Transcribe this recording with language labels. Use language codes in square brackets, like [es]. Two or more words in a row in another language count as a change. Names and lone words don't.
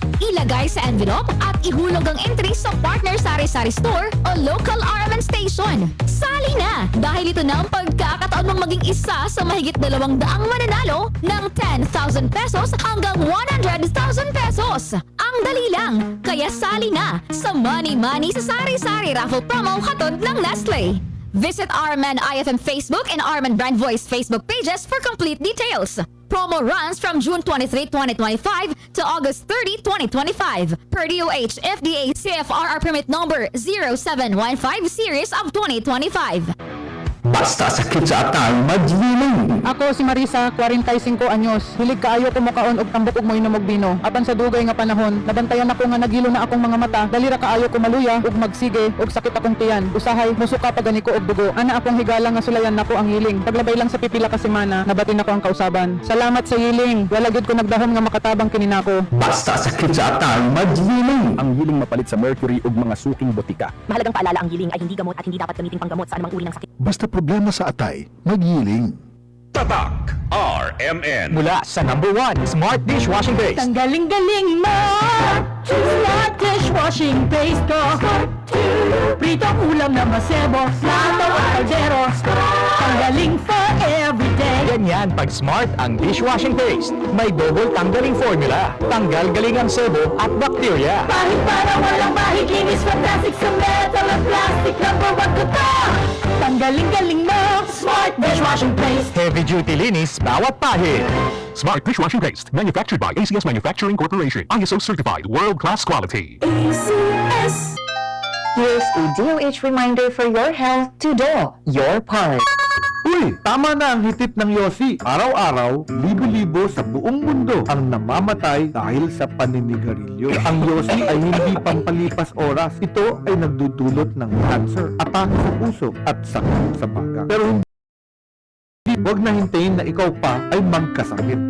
[tl] Ilagay sa envelope at ihulog ang entry sa partner Sari-Sari Store o local RMN station. Sali na dahil ito na ang pagkakataon mong maging isa sa mahigit 200 mananalo ng 10,000 pesos hanggang 100,000 pesos. Ang dali lang, kaya sali na sa Money Money sa Sari-Sari Raffle Promo hatod ng Nestle. [en] Visit RMN IFM Facebook and RMN Brand Voice Facebook pages for complete details. Promo runs from June 23, 2025 to August 30, 2025. Per DOH FDA CFRR permit number 0715 series of 2025. [ceb] Basta sakit sa atang magliling. Ako si Marisa, 45 anyos. Hilig kaayo ko mukaon og tambok ug moinom og bino. Apan sa dugay nga panahon, nabantayan ako nga nagilo na akong mga mata. Dali ra kaayo ko maluya ug magsige ug sakit akong tiyan. Usahay musuka pa gani ko og dugo. Ana akong higala nga sulayan nako ang hiling. Paglabay lang sa pipila ka semana, nabatin ako ang kausaban. Salamat sa hiling. Wala gyud ko nagdahom nga makatabang kini nako. Basta sakit sa atang magliling. Ang hiling mapalit sa mercury ug mga suking botika. [tl] Mahalagang paalala, ang giling ay hindi gamot at hindi dapat gamitin panggamot sa anumang uri ng sakit. [ceb] Basta problema sa atay, magyiling. [tl] Tatak RMN. Mula sa number 1 Smart Dishwashing Base. Ang galing-galing mo! Smart dishwashing paste ko. Pritong ulam na masebo. Plato at kaldero. Ang galing [en] for everyday. [tl] Ganyan pag Smart ang dishwashing paste. May double tanggaling formula. Tanggal galing ang sebo at bakterya. Kahit para walang mahiginis, fantastic sa metal at plastic, [en] number one [tl] ko to. Tanggaling-galing mo, Smart Dishwashing Paste. [en] Heavy duty [tl] linis bawat pahid. [en] Smart Dishwashing Paste, manufactured by ACS Manufacturing Corporation. ISO certified, world-class quality. ACS. Here's a DOH reminder for your health to do your part. [tl] Uy, tama na ang hitip ng Yossi. Araw-araw, libo-libo sa buong mundo ang namamatay dahil sa paninigarilyo. Ang Yossi ay hindi pampalipas oras. Ito ay nagdudulot ng cancer, atake sa puso at sakit sa baga. Pero hindi, wag na hintayin na ikaw pa ay magkasakit.